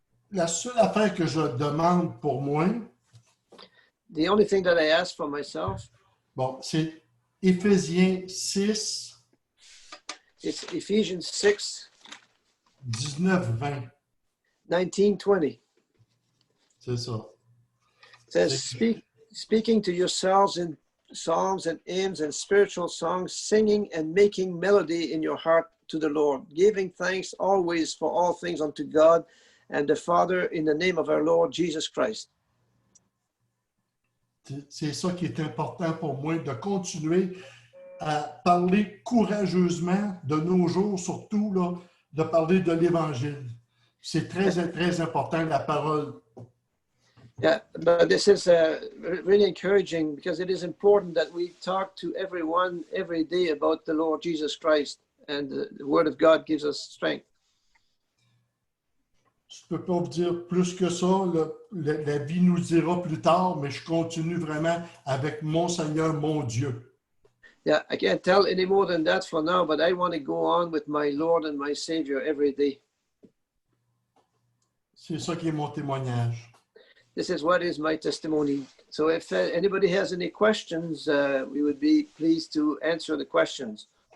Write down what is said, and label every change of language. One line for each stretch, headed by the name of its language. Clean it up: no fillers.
French: La seule affaire que je demande pour moi,
English: The only thing that I ask for myself,
French: bon, c'est Éphésiens 6,
English: it's Ephesians 6,
French: 19-20.
English: 19-20.
French: C'est ça.
English: It says, speaking to yourselves in psalms and hymns and spiritual songs, singing and making melody in your heart to the Lord, giving thanks always for all things unto God and the Father in the name of our Lord Jesus Christ.
French: C'est ça qui est important pour moi, de continuer à parler courageusement de nos jours, surtout là, de parler de l'Évangile. C'est très, très important, la parole.
English: Yeah, but this is really encouraging, because it is important that we talk to everyone every day about the Lord Jesus Christ, and the Word of God gives us strength.
French: Je ne peux pas vous dire plus que ça. La vie nous le dira plus tard, mais je continue vraiment avec mon Seigneur, mon Dieu.
English: Yeah, I can't tell any more than that for now, but I want to go on with my Lord and my Savior every day.
French: C'est ça qui est mon témoignage.
English: This is what is my testimony. So if anybody has any questions, we would be pleased to answer the questions.